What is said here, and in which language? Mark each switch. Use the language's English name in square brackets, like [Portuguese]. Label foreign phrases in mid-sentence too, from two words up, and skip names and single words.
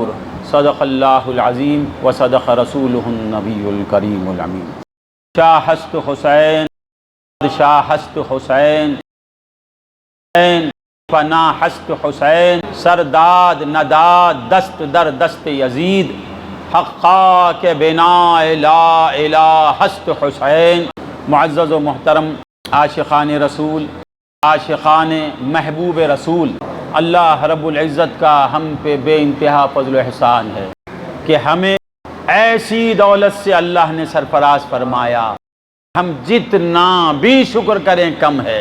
[Arabic] صدق اللہ العظیم وصدق رسولہ النبی الکریم الامین۔ [Persian] شاہست حسین، شاہست حسین، پناہست حسین، سرداد نداد دست در دست یزید، حقا کے بنا لا الہ ہست حسین۔ [Urdu] معزز و محترم عاشقان رسول، عاشقان محبوب رسول، اللہ رب العزت کا ہم پہ بے انتہا فضل و احسان ہے کہ ہمیں ایسی دولت سے اللہ نے سرفراز فرمایا، ہم جتنا بھی شکر کریں کم ہے۔